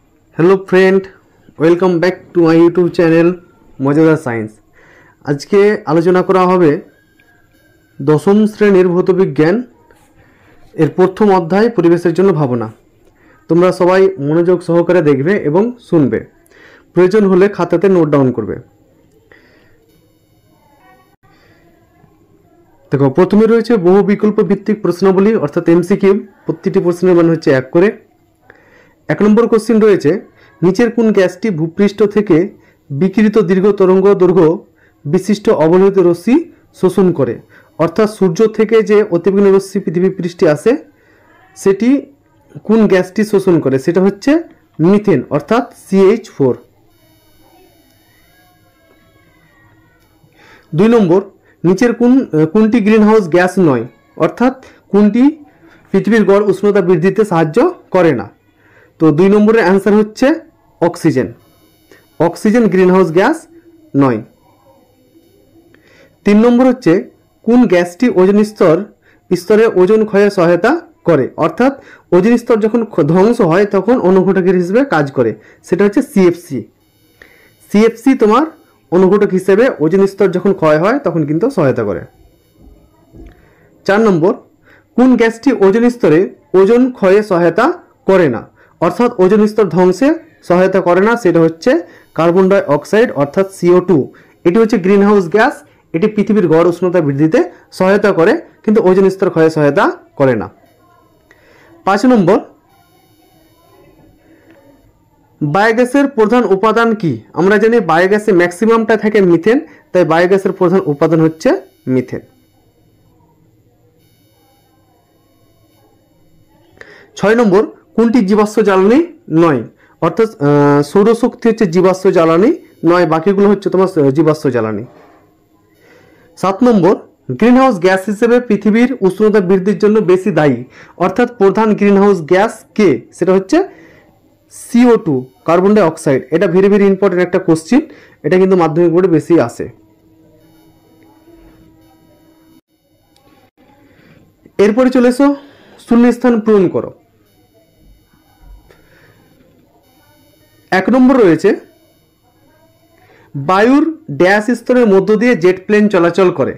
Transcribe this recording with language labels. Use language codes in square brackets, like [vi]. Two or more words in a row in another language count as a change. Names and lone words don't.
[en] Hello friend, welcome back to my YouTube channel मजेदार साइंस। [bn] আজকে আলোচনা করা হবে দশম শ্রেণীর ভৌত বিজ্ঞানের প্রথম অধ্যায় পরিবেশের জন্য ভাবনা। তোমরা সবাই মনোযোগ সহকারে দেখবে এবং শুনবে, প্রয়োজন হলে খাতাতে [en] note down [bn] করবে। দেখো প্রথমে রয়েছে বহু বিকল্প ভিত্তিক প্রশ্নাবলী অর্থাৎ এমসিকিউ। প্রতিটি প্রশ্নের মান হচ্ছে 1 করে। 1 নম্বর কোশ্চেন রয়েছে নীচের কোন গ্যাসটি ভূপৃষ্ঠ থেকে বিকিরিত দীর্ঘ তরঙ্গ দৈর্ঘ্য বিশিষ্ট অবলোহিত রশ্মি শোষণ করে, অর্থাৎ সূর্য থেকে যে অতিবেগুনি রশ্মি পৃথিবী পৃষ্ঠে আসে সেটি কোন গ্যাসটি শোষণ করে, সেটা হচ্ছে মিথেন অর্থাৎ CH4। 2 নম্বর নীচের কোনটি [en] green house gas [bn] নয়, অর্থাৎ কোনটি পৃথিবীর গড় উষ্ণতা বৃদ্ধিতে সাহায্য করে না। তো 2 নম্বরের আন্সার হচ্ছে অক্সিজেন। অক্সিজেন [en] green house gas [bn] নয়। 3 নম্বর হচ্ছে কোন গ্যাসটি ওজোন স্তরে ওজোন ক্ষয়ে সহায়তা করে, অর্থাৎ ওজোন স্তর যখন ধ্বংস হয় তখন অনুঘটকের হিসেবে কাজ করে, সেটা হচ্ছে CFC। CFC তোমার অনুঘটক হিসেবে ওজোন স্তর যখন ক্ষয় হয় তখন কিন্তু সহায়তা করে। 4 নম্বর কোন গ্যাসটি ওজোন স্তরে ওজোন ক্ষয়ে সহায়তা করে না, অর্থাৎ ওজোন স্তর ধ্বংসে সহায়তা করে না, সেটা হচ্ছে [en] carbon dioxide [bn] অর্থাৎ CO2। এটি হচ্ছে [en] green house gas, [bn] এটি পৃথিবীর গড় উষ্ণতা বৃদ্ধিতে সহায়তা করে কিন্তু ওজোন স্তর ক্ষয়ে সহায়তা করে না। 5 নম্বর বায়োগ্যাসের প্রধান উপাদান কী? আমরা জানি বায়োগ্যাসে ম্যাক্সিমামটা থাকে মিথেন, তাই বায়োগ্যাসের প্রধান উপাদান হচ্ছে মিথেন। 6 নম্বর কোনটি জীবাশ্ম জ্বালানি নয়, অর্থাৎ সৌরশক্তি হচ্ছে জীবাশ্ম জ্বালানি নয়, বাকিগুলো হচ্ছে তোমার জীবাশ্ম জ্বালানি। 7 নম্বর [en] green house gas [bn] হিসেবে পৃথিবীর উষ্ণতা বৃদ্ধির জন্য বেশি দায়ী, অর্থাৎ প্রধান [en] green house gas [bn] কে? সেটা হচ্ছে CO2 [en] carbon dioxide. [bn] এটা [en] very very important [bn] একটা কোশ্চেন, এটা কিন্তু মাধ্যমিক বোর্ডে বেশি আসে। এরপরে চলে এসো শূন্যস্থান পূরণ করো। 1 নম্বর রয়েছে বায়ুর ড্যাশ স্তরের মধ্য দিয়ে জেট প্লেন চলাচল করে।